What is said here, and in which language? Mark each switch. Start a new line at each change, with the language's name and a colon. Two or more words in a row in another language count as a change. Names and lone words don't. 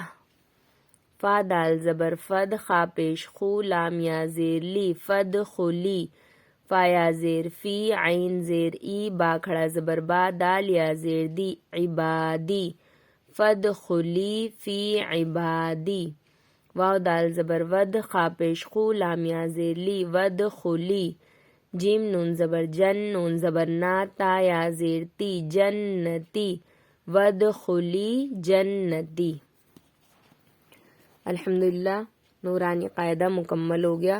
Urdu: فا دال زبر فد، خا پیش خو، لام یا زیر لی، فد خلی، فا یا زیر فی، عین زیر ای، با کھڑا زبر با، دال یا زیر دی، عبادی،
Arabic: فادخلی فی عبادی،
Urdu: واو دال زبر ود، خا پیش خو، لام یا زیر لی، ودخلی، جیم نون زبر جن، نون زبر نا، تا یا زیر تی، جنتی،
Arabic: ودخلی جنتی۔
Urdu: الحمدللہ نورانی قاعدہ مکمل ہو گیا۔